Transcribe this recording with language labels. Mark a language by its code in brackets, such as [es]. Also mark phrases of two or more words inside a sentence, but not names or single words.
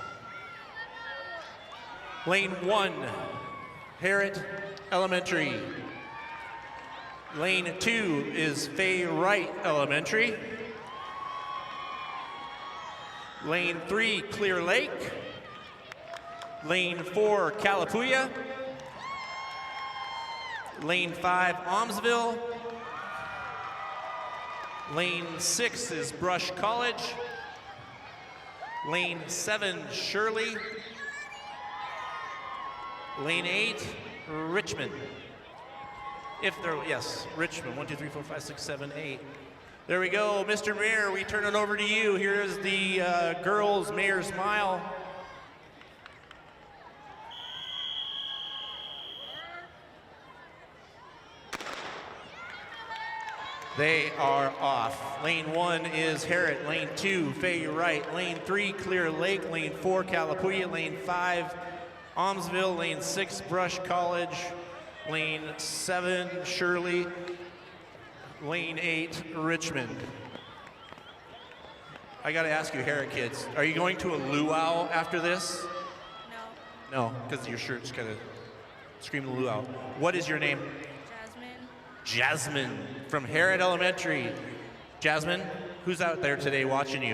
[en] Lane 1, Harriet Elementary. Lane 2 is Fay Wright Elementary. Lane 3, Clear Lake. Lane 4, Calapooya. Lane 5, Almsville. Lane 6 is Brush College. Lane 7, Shirley. Lane 8, Richmond. Richmond, 1, 2, 3, 4, 5, 6, 7, 8. There we go, Mr. Mayor, we turn it over to you. Here is the girls' Mayor's Mile. They are off. Lane 1 is Harriet. Lane 2, Fay Wright. Lane 3, Clear Lake. Lane 4, Calapooya. Lane 5, Almsville. Lane 6, Brush College. Lane 7, Shirley. Lane 8, Richmond. I gotta ask you, Harriet kids, are you going to a luau after this? No. No, because your shirt's kind of screaming luau. What is your name? Jasmine from Harriet Elementary. Jasmine, who's out there today watching you?